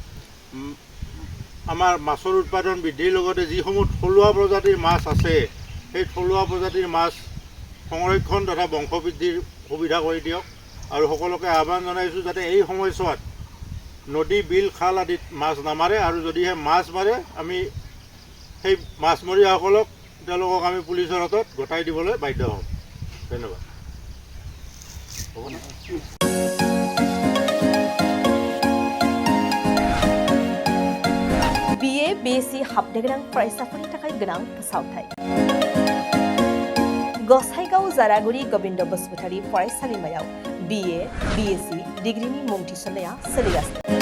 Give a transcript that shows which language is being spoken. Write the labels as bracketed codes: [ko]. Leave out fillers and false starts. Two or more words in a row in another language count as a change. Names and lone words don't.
[as] আমাৰ মাছৰ উৎপাদন বৃদ্ধিৰ লগতে যিসমূহ থলুৱা প্ৰজাতিৰ মাছ আছে সেই থলুৱা প্ৰজাতিৰ মাছ সংৰক্ষণ তথা বংশবৃদ্ধিৰ সুবিধা কৰি দিয়ক। আৰু সকলোকে আহ্বান জনাইছোঁ যাতে এই সময়ছোৱাত নদী, বিল, খাল আদিত মাছ নামাৰে, আৰু যদিহে মাছ মাৰে আমি সেই মাছমৰীয়াসকলক তেওঁলোকক আমি পুলিচৰ হাতত গতাই দিবলৈ বাধ্য হ'ম। ধন্যবাদ। [brx] BA BSc हाबनो गोनां फरायसाफोरनि थाखाय गोनां फोसावथाय। गसाइगाव जारागुरि गोविन्द बसुमतारी फरायसालिमायाव BA BSc डिग्रीनि मुं थिसननाया सोलिगासिनो।